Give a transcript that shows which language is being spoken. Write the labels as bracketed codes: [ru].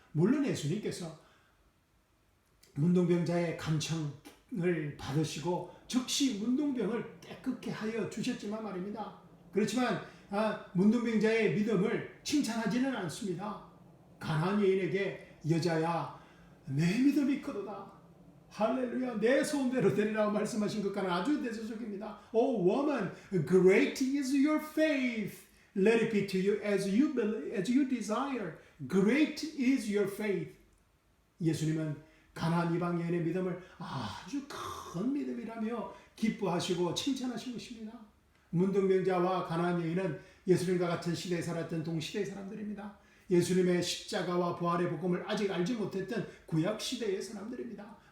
[ko] 물론 예수님께서 문둥병자의 간청을 받으시고 즉시 문둥병을 깨끗게 하여 주셨지만 말입니다. 그렇지만 문둥병자의 믿음을 칭찬하지는 않습니다. 가나안 여인에게 여자야 내 믿음이 크도다. 할렐루야 내 소원대로 되리라고 말씀하신 것과는 아주 대조적입니다. [en] Oh woman, great is your faith. Let it be to you as you desire. Great is your faith. [ko] 예수님은 가나안 이방 여인의 믿음을 아주 큰 믿음이라며 기뻐하시고 칭찬하신 것입니다. 문둥병자와 가나안 여인은 예수님과 같은 시대에 살았던 동시대의 사람들입니다. 예수님의 십자가와 부활의 복음을 아직 알지 못했던 구약 시대의 사람들입니다.